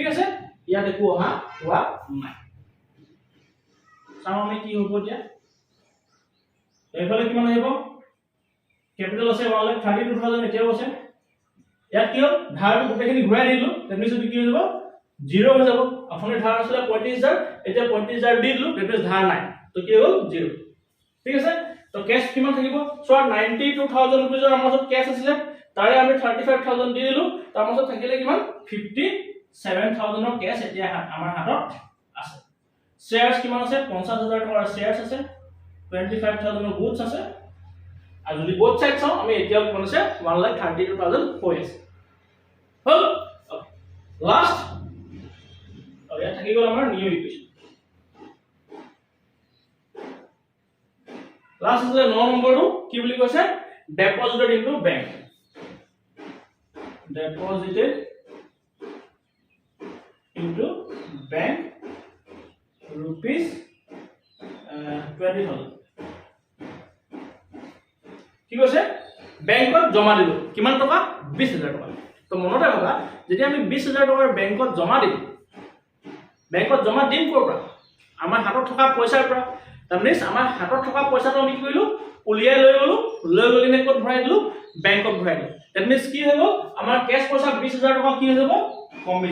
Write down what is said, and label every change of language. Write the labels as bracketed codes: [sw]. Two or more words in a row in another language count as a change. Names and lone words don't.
[as] আছে ইয়াত একো অহা হোৱা নাই চাও আমি কি হ'ব দিয়া এফালে কিমান আহিব ক্যাপিটাল আছে 1,32,000 এতিয়াও আছে ইয়াত কি হ'ল ধাৰটো গোটেইখিনি ঘূৰাই দিলো দ্যাট মিন্স কি হৈ যাব জিরো হৈ যাব আপুনি ধাৰ আছিল 35000 এতিয়া 35000 দি দিলো [en] that means [as] ধাৰ নাই তো কি হ'ল জিরো ঠিক আছে তো ক্যাশ কিমান থাকিব সো 92000 रुपीसৰ আমাৰ ওচৰত ক্যাশ আছিল তাৰে আমি 35000 দি দিলো তাৰ মাজত থাকিলে কিমান 57000 ৰ ক্যাশ এতিয়া আমাৰ হাতত আছে শেয়ারস কিমান আছে 50000 টকাৰ শেয়ারস আছে 25000 ৰ গুডস আছে আৰু যদি [en] both side [as] চাও আমি এতিয়া কিমান আছে 1,32,000 হৈ আছে হল লাস্ট আৰু ইয়াত থাকি গ'ল আমাৰ [en] new equation [as] লাস্ট আছে 9 নম্বৰটো কি বুলি কৈছে [en] deposited into bank deposited into bank rupees 20,000 [as] কি কৈছে বেংকত জমা দিলো কিমান টকা 20000 টকা তো মনতে ৰাখা যদি আমি 20000 টকাৰ বেংকত জমা দিম বেংকত জমা দিম কৰ পৰা আমাৰ হাতত থকা পইচাৰ পৰা [en] that means [as] আমাৰ হাতত থকা পইচাটো আমি কি কৰিলো উলিয়াই লৈ গলিনে ক'ত ভৰাই দিলো বেংকত ভৰাই দিলো [en] that means [as] কি হৈ গ'ল আমাৰ ক্যাশ পইচা 20000 টকা কি হৈ যাব কমি